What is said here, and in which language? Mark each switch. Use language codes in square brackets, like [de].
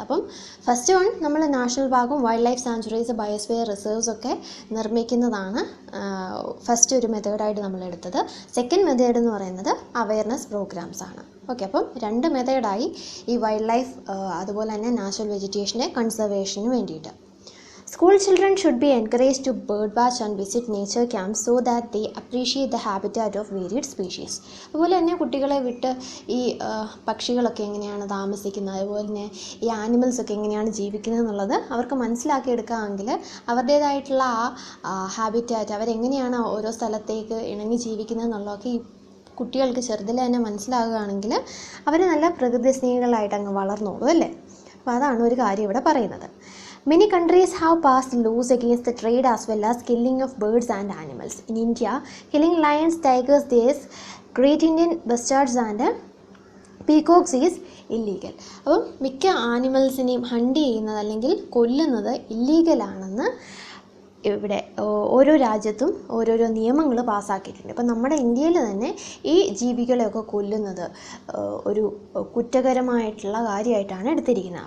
[ml] അപ്പം first one നമ്മൾ national പാർക്കും wild life sanctuaries, biosphere reserves ഒക്കെ നിർമ്മിക്കുന്നതാണ് ഫസ്റ്റ് ഒരു മെത്തേഡായിട്ട് നമ്മൾ എടുത്തത്. സെക്കൻഡ് മെത്തേഡ് എന്ന് പറയുന്നത് അവയർനെസ് പ്രോഗ്രാംസ് ആണ്. ഓക്കെ, അപ്പം രണ്ട് മെത്തേഡായി ഈ വൈൽഡ് ലൈഫ് അതുപോലെ തന്നെ നാച്ചുറൽ വെജിറ്റേഷൻ്റെ കൺസർവേഷന് വേണ്ടിയിട്ട്. [en] School children should be encouraged to bird watch and visit nature camps so that they appreciate the habitat of varied species. [ml] അതുപോലെ തന്നെ കുട്ടികളെ വിട്ട് ഈ പക്ഷികളൊക്കെ എങ്ങനെയാണ് താമസിക്കുന്നത്, അതുപോലെ തന്നെ ഈ ആനിമൽസൊക്കെ എങ്ങനെയാണ് ജീവിക്കുന്നത് എന്നുള്ളത് അവർക്ക് മനസ്സിലാക്കിയെടുക്കാമെങ്കിൽ അവരുടേതായിട്ടുള്ള ആ ഹാബിറ്റാറ്റ്, അവരെങ്ങനെയാണ് ഓരോ സ്ഥലത്തേക്ക് ഇണങ്ങി ജീവിക്കുന്നത് എന്നുള്ളതൊക്കെ ഈ കുട്ടികൾക്ക് ചെറുതിൽ തന്നെ മനസ്സിലാകുകയാണെങ്കിൽ അവർ നല്ല പ്രകൃതി സ്നേഹികളായിട്ട് അങ്ങ് വളർന്നോളൂ അല്ലേ. അപ്പോൾ അതാണ് ഒരു കാര്യം ഇവിടെ പറയുന്നത്. [en] Many countries have passed laws against the trade as well as killing of birds and animals. In India, killing lions, tigers, deers, great Indian bustards and peacocks is illegal. [ml] അപ്പം മിക്ക ആനിമൽസിനെയും ഹണ്ട് ചെയ്യുന്നത് അല്ലെങ്കിൽ കൊല്ലുന്നത് ഇല്ലീഗലാണെന്ന് ഇവിടെ ഓരോ രാജ്യത്തും ഓരോരോ നിയമങ്ങൾ പാസ്സാക്കിയിട്ടുണ്ട്. അപ്പം നമ്മുടെ ഇന്ത്യയിൽ തന്നെ ഈ ജീവികളെയൊക്കെ കൊല്ലുന്നത് ഒരു കുറ്റകരമായിട്ടുള്ള കാര്യമായിട്ടാണ് എടുത്തിരിക്കുന്നത്.